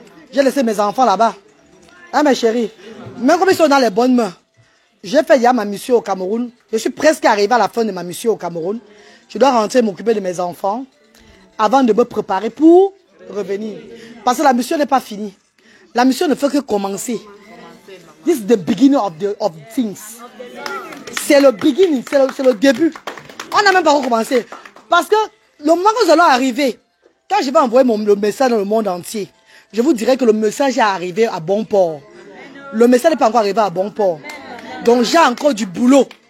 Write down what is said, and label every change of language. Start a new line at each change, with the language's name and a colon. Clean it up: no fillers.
French: J'ai laissé mes enfants là-bas. Hein mes chéris, même comme ils sont dans les bonnes mains. J'ai fait hier ma mission au Cameroun. Je suis presque arrivé à la fin de ma mission au Cameroun. Je dois rentrer m'occuper de mes enfants avant de me préparer pour revenir. Parce que la mission n'est pas finie. La mission ne fait que commencer.
English: This is the beginning of things.
French: C'est le beginning, c'est le début. On n'a même pas recommencé. Parce que le moment que nous allons arriver, quand je vais envoyer le message dans le monde entier, je vous dirai que le message est arrivé à bon port. Le message n'est pas encore arrivé à bon port. Donc j'ai encore du boulot.